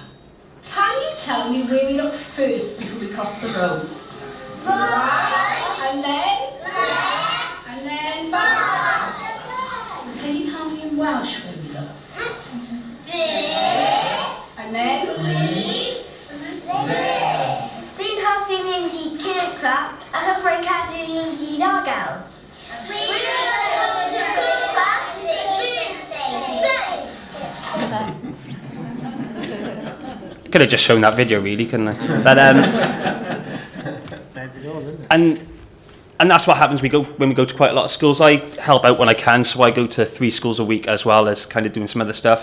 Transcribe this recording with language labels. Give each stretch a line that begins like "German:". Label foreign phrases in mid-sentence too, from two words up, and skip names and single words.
English: Can you tell me where we look first before we cross the road? Right. And then? Left. And then back. Can you tell me in Welsh where we look? And then?
Welsh: Dwi'n hoffi mynd I Kirkcraft achos mae'n cadw ni'n diogel. Dwi'n hoffi Kirkcraft
English: it's safe. Could have just shown that video, really, couldn't I? But says it all, doesn't it? and that's what happens. When we go to quite a lot of schools. I help out when I can, so I go to 3 schools a week as well as kind of doing some other stuff.